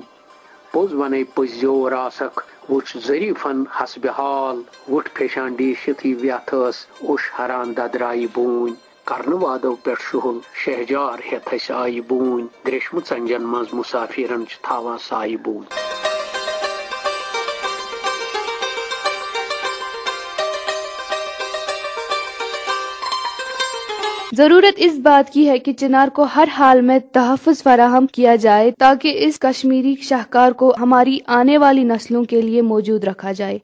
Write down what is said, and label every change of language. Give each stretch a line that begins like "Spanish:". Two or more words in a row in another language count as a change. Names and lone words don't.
Kashmiri: پوٚز ونے پٔزۍ زیور آسکھ وٕچھ ظریٖفن حسبِ حال، وٕٹھ پھیشان ڈیٖشتھٕے ویتھ ٲس اوٚش ہران ددرایہِ بوٗنۍ۔ کرنہٕ وادو پٮ۪ٹھ شُہُل شہجار ہیتھ اسہِ آیہِ بوٗنۍ، گریشمہٕ ژنجن منٛز مُسافِرن چھِ تھاوان سایہِ بوٗنۍ۔
Urdu: ضرورت اس بات کی ہے کہ چنار کو ہر حال میں تحفظ فراہم کیا جائے تاکہ اس کشمیری شاہکار کو ہماری آنے والی نسلوں کے لیے موجود رکھا جائے۔